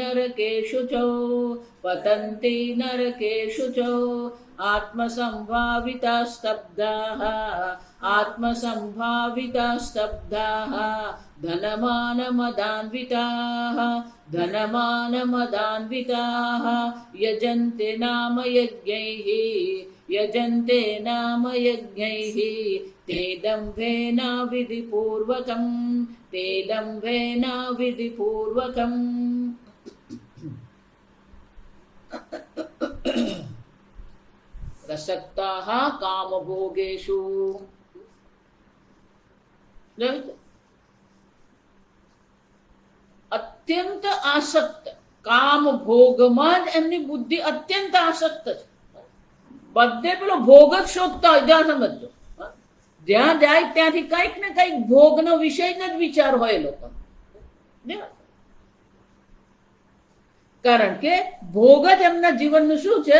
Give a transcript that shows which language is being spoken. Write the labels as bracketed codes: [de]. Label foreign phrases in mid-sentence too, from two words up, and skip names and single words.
[sa] नरकेषु च आत्मसंभाविता स्तब्धाः धनमानमदान्विताः यजन्ते नाम यज्ञैः ते दम्भेन विधिपूर्वकम्। प्रसक्ताः कामभोगेषु अत्यंत [gu] આસક્ત, કામ ભોગમાં જ એમની બુદ્ધિ અત્યંત આસક્ત છે. બધે પેલો ભોગ જ શોધતા હોય. જ્યાં સમજો, જ્યાં જાય ત્યાંથી કંઈક ને કંઈક ભોગનો વિષય જ વિચાર હોય લોકો. કારણ કે ભોગ જ એમના જીવનનું શું છે?